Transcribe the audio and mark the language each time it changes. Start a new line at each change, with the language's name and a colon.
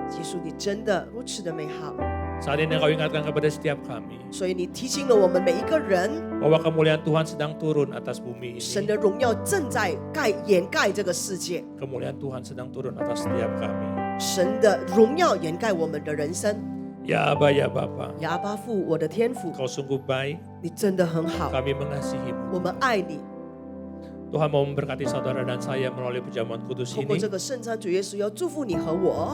Chinese: 耶稣，你真的如此的美好，
Indonesian: Saat ini Engkau ingatkan kepada setiap kami
Chinese: 所以你提醒了我们每一个人，
Indonesian: bahwa kemuliaan Tuhan sedang turun atas bumi
Chinese: 神
Indonesian: ini.
Chinese: 的荣耀正在掩盖这个世界，
Indonesian: Kemuliaan Tuhan sedang turun atas setiap kami.
Chinese: 神的荣耀掩盖我们的人生。
Indonesian: Ya Aba ya Bapa,
Chinese: 亚巴父，我的天父，
Indonesian: Kau sungguh baik.
Chinese: 你真的很好，
Indonesian: Kami mengasihi-Mu.
Chinese: 我们爱你。
Indonesian: Tuhan mau memberkati saudara dan saya melalui perjamuan kudus
Chinese: 透过
Indonesian: ini.
Chinese: 这个圣餐，主耶稣要祝福你和我，